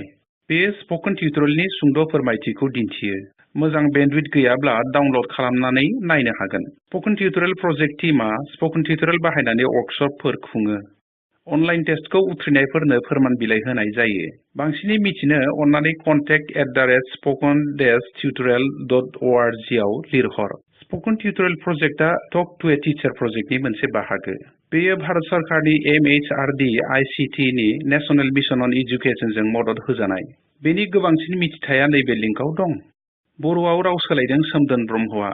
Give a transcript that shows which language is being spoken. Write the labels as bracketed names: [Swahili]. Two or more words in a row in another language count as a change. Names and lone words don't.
[Bodo] बेयो [English] spoken tutorialनि [Bodo] सुंद' फोरमायथिखौ दिन्थियो। मोजां बेन्डविड्थ गैयाब्ला डाउनल'ड खालामनानै नायनो हागोन। [English] spoken tutorial project teamआ spoken tutorial [Bodo] बाहायनानै वर्कशपफोर खुङो। [English] online testखौ [Bodo] उथ्रिनायफोरनो फोरमान बिलाइ होनाय जायो। बांसिनै मिथिनो अन्नानै contact@spoken-tutorial.org आव लिरहर। [English] spoken tutorial projectआ talk to a teacher projectनि [Bodo] मोनसे बाहागो। बेयो भारत सरकारनि MHRD ICT नि [English] national mission on educationजों [Bodo] मदद होजानाय। बेनि गोबांसिन मिथिथाया नैबे लिंकआव दं। बर'आव राव सोलायदों सोमदोन ब्रह्मआ।